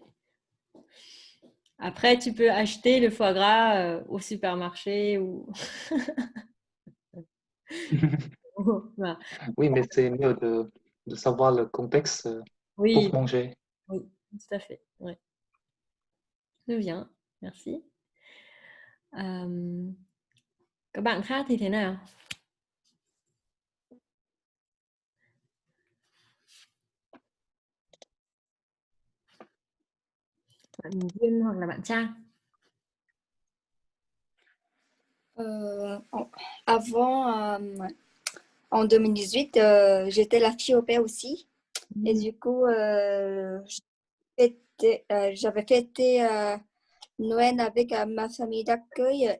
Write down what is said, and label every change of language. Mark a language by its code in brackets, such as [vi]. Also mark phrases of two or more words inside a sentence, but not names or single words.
[fr] Après, tu peux acheter le foie gras au supermarché ou. Voilà. Oui, mais c'est mieux de savoir le contexte pour Oui, manger. oui, tout à fait. Ouais. Très bien, merci. [vi] Euh, Các bạn khác thì thế nào? Bạn Duyên hoặc là bạn Trang? [fr] Avant, en 2018, j'étais la fille au pair aussi. Et du coup, j'avais fêté Noël avec ma famille d'accueil.